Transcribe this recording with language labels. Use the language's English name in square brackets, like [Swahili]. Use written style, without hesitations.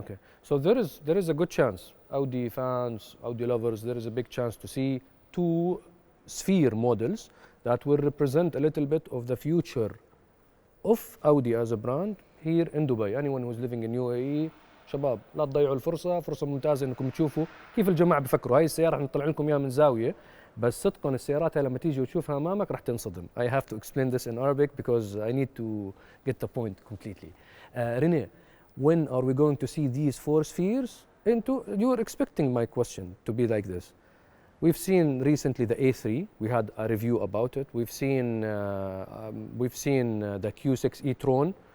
[English] Okay, so there is a good chance, Audi fans, Audi lovers, there is a big chance to see 2 sphere models that will represent a little bit of the future of Audi as a brand here in Dubai. Anyone who's living in UAE, [Arabic] شباب لا تضيعوا الفرصة، فرصة ممتازة انكم تشوفوا كيف الجماعة بفكروا. هاي السيارة رح نطلع لكم اياها من زاوية، بس صدقا السيارات لما تيجي وتشوفها امامك رح تنصدم. [English] I have to explain this in Arabic because I need to get the point completely. René, when are we going to see these 4 spheres into? You were expecting my question to be like this. We've seen recently the A3. We had a review about it. We've seen the Q6 e-tron.